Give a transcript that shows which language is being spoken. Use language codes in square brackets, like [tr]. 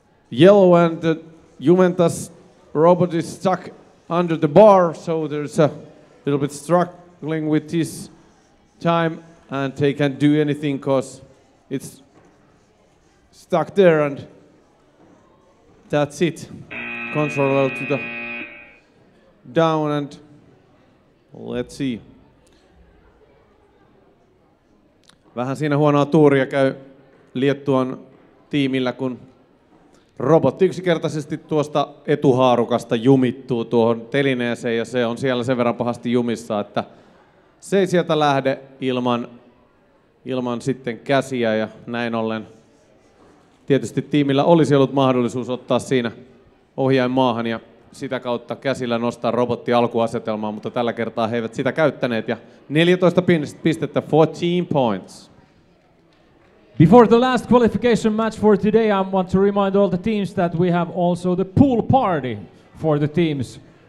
[en] yellow, and the Juventus robot is stuck under the bar, so there's a little bit struggling with this time, and they can't do anything because it's stuck there, and that's it. Controller to the down, and let's see. [fi] Vähän siinä huonoa tuuria käy Liettuan tiimillä, kun robotti yksinkertaisesti tuosta etuhaarukasta jumittuu tuohon telineeseen, ja se on siellä sen verran pahasti jumissa, että se ei sieltä lähde ilman sitten käsiä, ja näin ollen tietysti tiimillä olisi ollut mahdollisuus ottaa siinä ohjain maahan ja sitä kautta käsillä nostaa robotti alkuasetelmaan, mutta tällä kertaa he eivät sitä käyttäneet, ja 14 pistettä, [en] 14 points. Before the last qualification match for today, I want to remind all the teams that we have also the pool party for the teams.